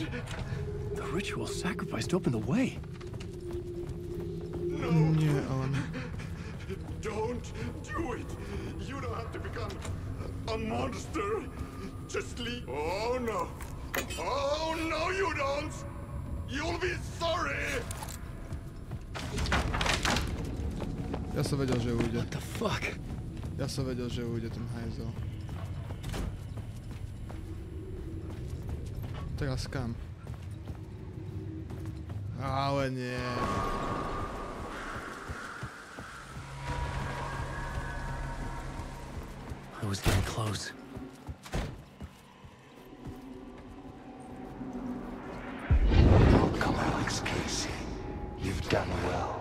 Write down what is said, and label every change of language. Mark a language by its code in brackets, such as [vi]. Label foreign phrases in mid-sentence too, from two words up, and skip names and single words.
[en] The ritual sacrifice to open the way? No. [sk] Nie, Alan. [en] Don't do it. You don't have to become a monster. Just leave. Oh no. Oh no, you don't. You'll be sorry. [sk] Ja som vedel, že ujde. [en] What the fuck? [sk] Ja som vedel, že ujde ten hajzel. Teraz kam? Ale nie. [en] I was getting close. Welcome, Alex Casey. You've done well.